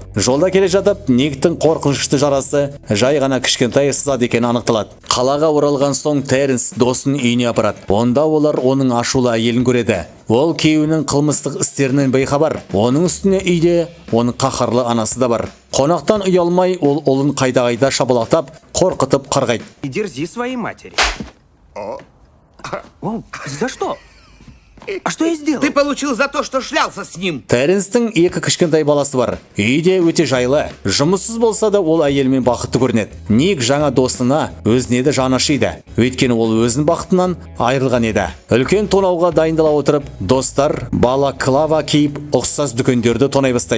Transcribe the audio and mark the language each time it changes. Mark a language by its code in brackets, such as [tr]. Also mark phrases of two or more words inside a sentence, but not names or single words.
[kk] Жолда келе жатып, Никтің қорқынышты жарасы жай ғана кішкентай сызат екені анықталады. Қалаға оралған соң Терренс досын үйіне апарады. Онда олар оның ашулы әйелін көреді. Ол күйеуінің қылмыстық істерінен бейхабар. Оның үстіне үйде оның қаһарлы анасы да бар. Қонақтан ұялмай ол ұлын қайда-қайда шапалақтап, қорқытып қарғайды. [ru] И дерзи своей матери. О, за что? А что я сделал? Ты получил за то, что шлялся с ним. [kk] Теренстің екі кішкентай баласы бар. Үйде өте жайлы. Жұмыссыз болса да ол әйелмен бақытты көрінеді. Ник жаңа досына өзіне де жаны ашиды. Өйткені ол өзінің бақытынан айырылған еді. Үлкен тонауға дайындала отырып, достар балаклава киіп ұқсас дүкендерді тонай бастайды.